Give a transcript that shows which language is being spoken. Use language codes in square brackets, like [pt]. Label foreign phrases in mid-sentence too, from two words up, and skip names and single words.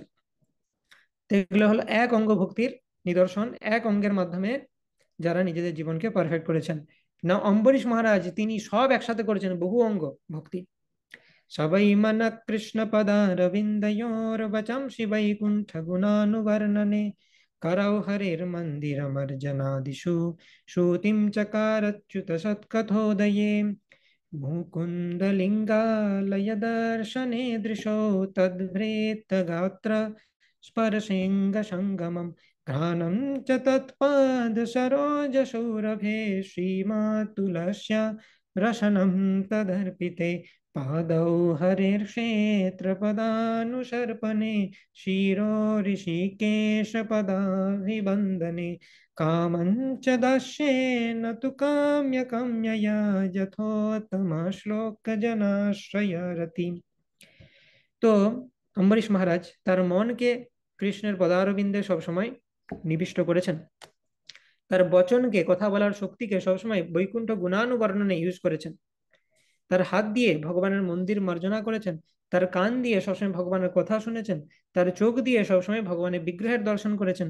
[bn] তো এগুলো হলো এক অঙ্গ ভক্তির নিদর্শন, এক অঙ্গের মাধ্যমে যারা নিজেদের জীবনকে পারফেক্ট করেছেন। না অম্বরীশ মহারাজ তিনি সব একসাথে করেছেন, বহু অঙ্গ ভক্তি। [sa] সবাই মন কৃষ্ণ পদারবিন্দয়োর বচংসি বৈকুণ্ঠ গুণানুবর্ণনে করৌ হরের মন্দির মর্জনাদিষু শ্রুতিম চকারচ্যুত সৎকথোদয়ে মুকুন্দলিঙ্গালয় দর্শনে দৃশো তদ্ভ্রেত গাত্র স্পর্শেঙ্গ সঙ্গমম ঘ্রাণম চ তৎপাদ সरोज সৌরভে শ্রীমাতুলস্য রসনম তদর্পিতে पादौ हरिर्क्षेत्रपदानुसर्पणे शिरो ऋषिकेशपदाभिवन्दने कामञ्च दास्येन तु काम्यया यथोत्तमश्लोकजनाश्रयरति। [bn] তো অম্বরীশ মহারাজ তার মনকে কৃষ্ণের পদারবিন্দে সবসময় নিবিষ্ট করেছেন, তার বচনকে কথা বলার শক্তিকে সবসময় [sa] বৈকুণ্ঠ গুণানুবর্ণনে [bn] ইউজ করেছেন, তার হাত দিয়ে ভগবানের মন্দির মার্জনা করেছেন, তার কান দিয়ে সবসময় ভগবানের কথা শুনেছেন, তার চোখ দিয়ে সবসময় ভগবানের বিগ্রহের দর্শন করেছেন,